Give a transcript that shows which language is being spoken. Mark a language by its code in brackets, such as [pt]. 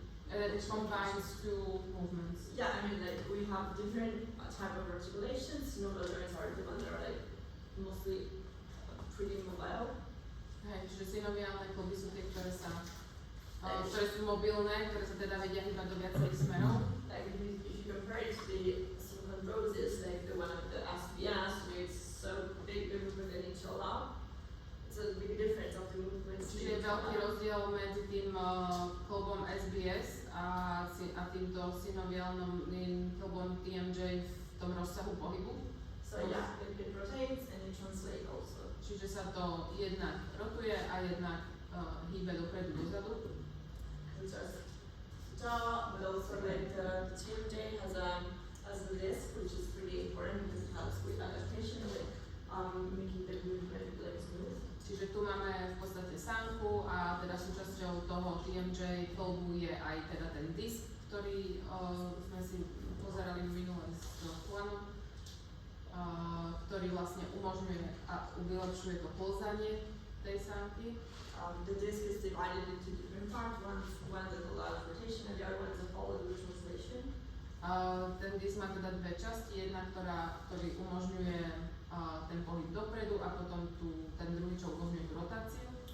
[en] It combines two movements. yeah, I mean, like, we have different type of articulations. Synovial joints are the ones that are, like, mostly pretty mobile. [sk] Hej, čiže synoviálne kluby sú tie, ktoré sú mobilné, ktoré sa teda vedia hýbať do viacerých smerov. [en] Like, if you compare it to the synchondrosis, like the one of the SBS, where it's so big, the movement they need to allow. It's a big difference of the movements. [sk] Čiže je veľký rozdiel medzi tým klubom SBS a týmto synoviálnym klubom TMJ v tom rozsahu pohybu. [en] So yeah, it rotates and it translates also. [sk] Čiže sa to jednak rotuje a jednak hýbe dopredu, dozadu. [en] But also like the TMJ has a disc, which is pretty important because it helps with adaptation, like making the movement like smooth. [sk] Čiže tu máme v podstate sánku a teda súčasťou toho TMJ kolbu je aj teda ten disk, ktorý sme si pozerali minule z Juanom, ktorý vlastne umožňuje a vylepšuje to klzanie tej sánky. [en] The disc is divided into different parts. One that allows rotation and the other one is a follow-through translation. [sk] Ten disk má teda dve časti, jedna, ktorý umožňuje ten pohyb dopredu a potom ten druhý, čo umožňuje tú rotáciu.